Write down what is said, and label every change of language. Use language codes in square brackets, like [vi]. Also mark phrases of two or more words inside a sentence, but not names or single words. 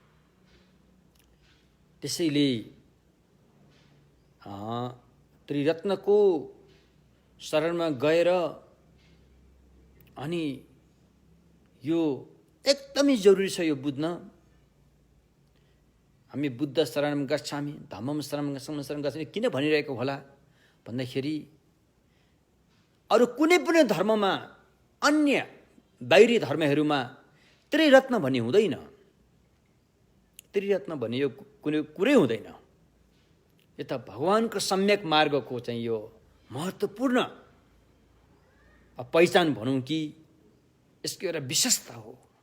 [ne] त्यसैले त्रिरत्नको शरणमा गएर अनि यो एकदमै जरुरी छ यो बुझ्न। हामी [pi] बुद्ध शरणम गच्छामि, धम्मम शरणम गच्छामि [ne] किन भनिरहेको होला भन्दाखेरि, अरू कुनै पनि धर्ममा, अन्य बाहिरी धर्महरूमा त्रिरत्न भन्ने हुँदैन। त्रिरत्न भन्ने यो कुनै कुरै हुँदैन। यो त भगवानको सम्यक मार्गको चाहिँ यो महत्त्वपूर्ण पहिचान भनौँ कि यसको एउटा विशेषता हो।